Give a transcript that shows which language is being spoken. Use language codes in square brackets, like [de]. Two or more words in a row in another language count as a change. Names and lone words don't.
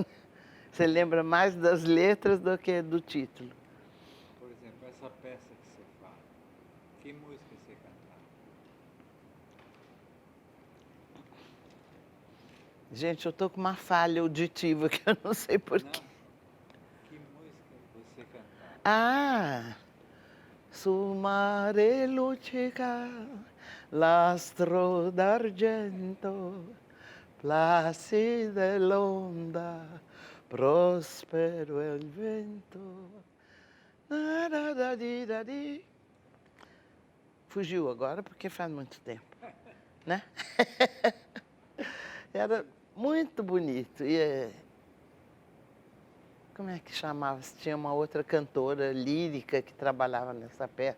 [pt] Você lembra mais das letras do que do título. Por exemplo, essa peça que você fala, que música você cantava? Gente, eu estou com uma falha auditiva que eu não sei porquê. Que música você cantava? Ah! [it] Sul mare luccica l'astro d'argento, placida l'onda, prospero è il vento. [pt] Fugiu agora porque faz muito tempo, né? Era muito bonito. Como é que chamava? Tinha uma outra cantora lírica que trabalhava nessa peça.